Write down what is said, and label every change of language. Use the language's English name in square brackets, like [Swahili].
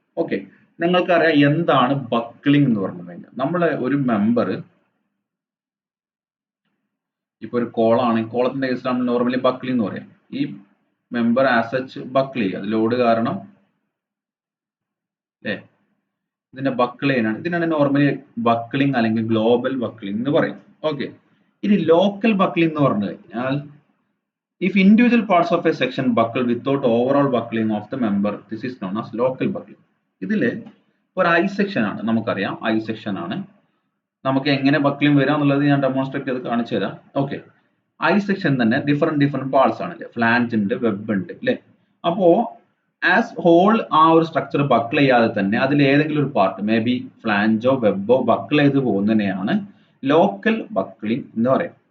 [Malayalam] Okay, നിങ്ങൾക്കറിയാം എന്താണ് buckling എന്ന് പറഞ്ഞു കഴിഞ്ഞാൽ, നമ്മളെ ഒരു മെമ്പർ, ഇപ്പൊ ഒരു കോളാണ്, കോളത്തിന്റെ കേസിൽ നമ്മൾ നോർമലി ബക്ലിംഗ് എന്ന് പറയാം. ഈ മെമ്പർ ആസ് സച്ച് ബക്കിൾ ചെയ്യുക, അത് ലോഡ് കാരണം അല്ലേ, ഇതിന്റെ ബക്കിൾ ചെയ്യാനാണ്, ഇതിനാണ് നോർമലി ബക്ലിംഗ് അല്ലെങ്കിൽ ഗ്ലോബൽ ബക്ലിംഗ് എന്ന് പറയും. ഓക്കെ, ഇനി ലോക്കൽ ബക്ലിംഗ് എന്ന് പറഞ്ഞു കഴിഞ്ഞാൽ [English] if individual parts of a section buckle without overall buckling of the member, this is known as local buckling. [Malayalam] ഇതില് ഒരു ഐ സെക്ഷൻ ആണ്, നമുക്കറിയാം ഐ സെക്ഷൻ ആണ്, നമുക്ക് എങ്ങനെ ബക്ലിംഗ് വരാം എന്നുള്ളത് ഞാൻ ഡെമോൺസ്ട്രേറ്റ് ചെയ്ത് കാണിച്ചു തരാം. ഓക്കെ, ഐ സെക്ഷൻ തന്നെ ഡിഫറെന്റ് പാർട്സ് ആണ്, ഫ്ലാഞ്ച് ഉണ്ട്, വെബ് ഉണ്ട് അല്ലേ. അപ്പോ ആസ് ഹോൾ ആ ഒരു സ്ട്രക്ചർ ബക്കിൾ ചെയ്യാതെ തന്നെ അതിൽ ഏതെങ്കിലും ഒരു പാർട്ട്, മേ ബി ഫ്ലാഞ്ചോ വെബോ ബക്കിൾ ചെയ്ത് പോകുന്നതിനെയാണ് ലോക്കൽ ബക്ലിംഗ് എന്ന് പറയും.